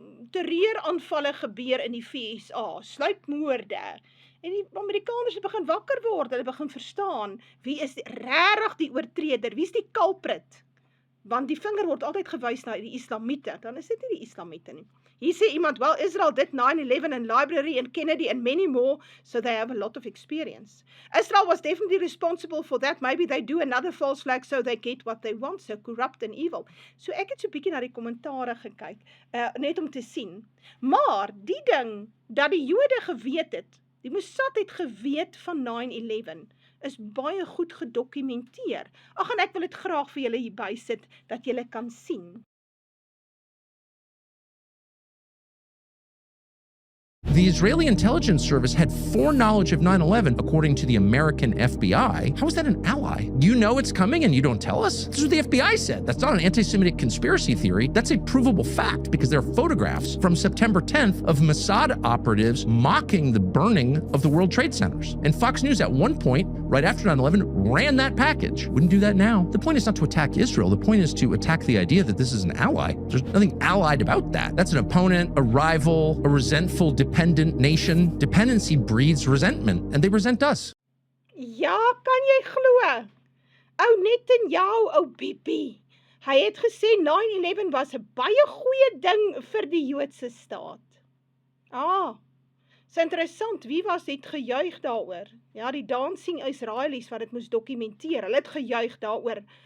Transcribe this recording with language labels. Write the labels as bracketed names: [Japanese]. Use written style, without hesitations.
[Afrikaans] terreuraanvalle gebeur in die VSA, sluipmoorde. En die Amerikaners het begin wakker word, hulle begin verstaan, wie is regtig die oortreder, wie is die culprit? Want die vinger word altyd gewys na die Islamiete, dan is dit nie die Islamiete nie. Hier sê iemand, [English] well, Israel did 9/11 and Library and Kennedy and many more, so they have a lot of experience. Israel was definitely responsible for that. Maybe they do another false flag so they get what they want, so corrupt and evil. [Afrikaans] So ek het so 'n bietjie na die kommentare gekyk, net om te sien. Maar die ding, dat die Jode geweet het, die Mossad het geweet van 9/11, is baie goed gedokumenteer. Ag, en ek wil dit graag vir julle hierby sit, dat julle kan sien. [English] The Israeli intelligence service had foreknowledge of 9/11, according to the American FBI. How is that an ally? You know it's coming and you don't tell us? This is what the FBI said. That's not an anti-Semitic conspiracy theory. That's a provable fact because there are photographs from September 10th of Mossad operatives mocking the burning of the World Trade Centers. And Fox News at one point, right after 9/11, ran that package. Wouldn't do that now. The point is not to attack Israel. The point is to attack the idea that this is an ally. There's nothing allied about that. That's an opponent, a rival, a resentful, dependent nation. Dependency breeds resentment, and they resent us. [Afrikaans] Ja, kan jy glo? Ou Netanyahu, ou Bibi. Hy het gesê 9/11 was 'n baie goeie ding vir die Joodse staat. Is interessant, wie was het gejuig daaroor? Ja, die Dancing Israelis wat dit moes dokumenteer, hulle het gejuig daaroor.